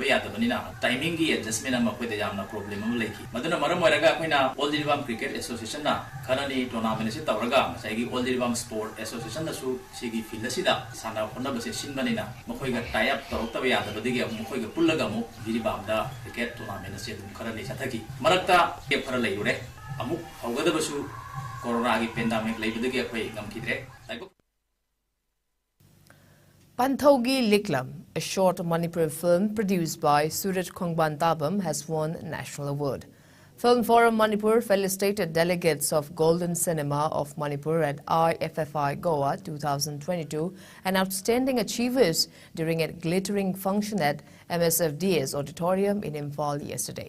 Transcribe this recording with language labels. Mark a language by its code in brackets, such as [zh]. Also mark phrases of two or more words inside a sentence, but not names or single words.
[mni] ꯌꯥꯗꯕꯅꯤꯅ ꯇꯥꯏꯃꯤꯡꯒꯤ ꯑꯦꯗꯖꯁꯃꯦꯟ ꯑꯃ ꯑꯩꯈꯣꯏꯗ ꯌꯥꯝꯅ ꯄ꯭ꯔꯣꯕ꯭ꯂꯦꯝ ꯑꯃ ꯂꯩꯈꯤ ꯃꯗꯨꯅ ꯃꯔꯝ ꯑꯣꯏꯔꯒ ꯑꯩꯈꯣꯏꯅ ꯑꯣꯜ ꯖꯤꯔꯤꯕꯥꯝ ꯀ꯭ꯔꯤꯀꯦꯠ ꯑꯦꯁꯣꯁꯤꯌꯦꯁꯟꯅ ꯈꯔꯅꯤ ꯇꯣꯔꯅꯥꯃꯦꯟ ꯑꯁꯤ ꯇꯧꯔꯒ ꯉꯁꯥꯏꯒꯤ ꯑꯣꯜ ꯖꯤꯔꯤꯕꯥꯝ ꯁ꯭ꯄꯣꯔꯠ ꯑꯦꯁꯣꯁꯤꯌꯦꯁꯟꯅꯁꯨ ꯁꯤꯒꯤ ꯐꯤꯜ ꯑꯁꯤꯗ ꯁꯥꯟꯅ ꯈꯣꯠꯅꯕꯁꯦ ꯁꯤꯟꯕꯅꯤꯅ ꯃꯈꯣꯏꯒ [en] tie up [mni] ꯇꯧꯔꯛꯇꯕ ꯌꯥꯗꯕꯗꯒꯤ ꯑꯃꯨꯛ ꯃꯈꯣꯏꯒ ꯄꯨꯜꯂꯒ ꯑꯃꯨꯛ ꯖꯤꯔꯤꯕꯥꯝꯗ [en] cricket tournament [mni] ꯑꯁꯤ ꯑꯗꯨꯝ ꯈꯔꯅꯤ ꯆꯠꯊꯈꯤ ꯃꯔꯛꯇ ꯒꯦꯞ ꯈꯔ ꯂꯩꯔꯨꯔꯦ ꯑꯃꯨꯛ ꯍꯧꯒꯗꯕꯁꯨ ꯀꯣꯔꯣꯅꯥꯒꯤ ꯄꯦꯟꯗꯥꯃꯤꯛ ꯂꯩꯕꯗꯒꯤ ꯑꯩꯈꯣꯏ ꯉꯝꯈꯤꯗ꯭ꯔꯦ [en] Panthogi Liklam, a short Manipuri film produced by Suraj Khongban Tabam, has won a national award. Film Forum Manipur felicitated delegates of Golden Cinema of Manipur at IFFI Goa 2022 and outstanding achievers during a glittering function at MSFDA's auditorium in Imphal yesterday.